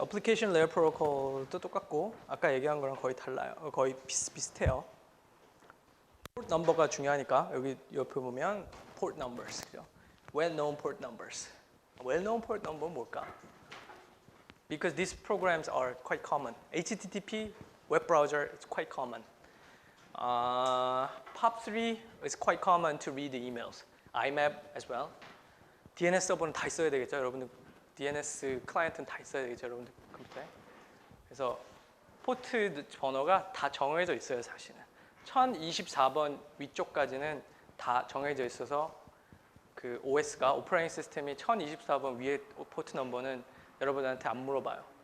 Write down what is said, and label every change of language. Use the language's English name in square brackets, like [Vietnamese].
[Korean] Application Layer Protocol도 똑같고 아까 얘기한 거랑 거의 달라요. 거의 비슷해요. Port number가 중요하니까 여기 옆에 보면 port numbers. 그죠? [English] Well-known port numbers. [Korean] Well-known port number는 뭘까? [English] Because these programs are quite common. HTTP web browser is quite common. POP3 is quite common to read the emails. IMAP as well. [Korean] DNS 서버는 다 있어야 되겠죠, 여러분들. DNS 클라이언트는 다 있어야 되겠죠, 여러분들 컴퓨터에. 그래서 포트 번호가 다 정해져 있어요, 사실은. 1024번 위쪽까지는 다 정해져 있어서 그 OS가 오퍼레이팅 시스템이 1024번 위에 포트 넘버는 여러분한테 안 물어봐요.